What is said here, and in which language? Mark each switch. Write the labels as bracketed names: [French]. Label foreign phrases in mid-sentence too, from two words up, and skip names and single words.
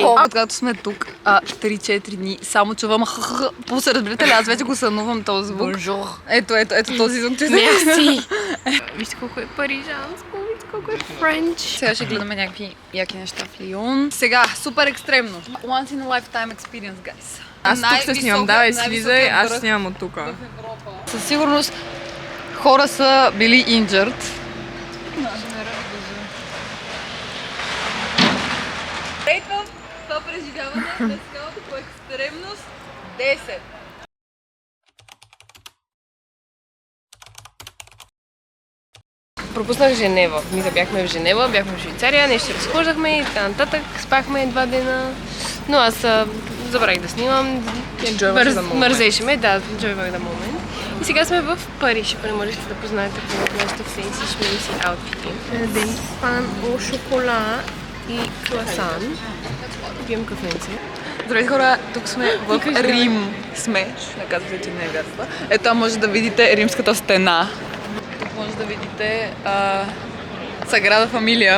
[Bulgarian] Когато сме тук 3-4 дни, само чувам пулса, разбирате ли? Аз вече го сънувам този звук. Бонжур. Ето този звук. Мерси. Вижте колко е парижанско, вижте колко е френч. Сега ще гледаме някакви яки неща в Лион. Сега, супер екстремно. [English] Once in a lifetime experience, guys. [Bulgarian] Аз тук ще снимам, давай слизай, аз ще снимам от тук. Със сигурност хора са били injured. Рейтвам това преживяване на скалата по екстремност 10. Пропуснах Женева. Ние бяхме в Женева, бяхме в Швейцария, нещо разхождахме и така нататък. Спахме 2 дена. Но аз забравих да снимам. Мързеше ме, да, [English] enjoy the moment. [Bulgarian] И сега сме в Париж, ако не можете да познаете какво от нашите [English] fancy schmancy outfits. [Bulgarian] Ден [French] pain au chocolat [Bulgarian] и круасан. Пием кафенце. Здравейте хора, тук сме в Рим. Сме, не казвате, че не е вярно. Ето там може да видите римската стена. Тук може да видите Саграда Фамилия.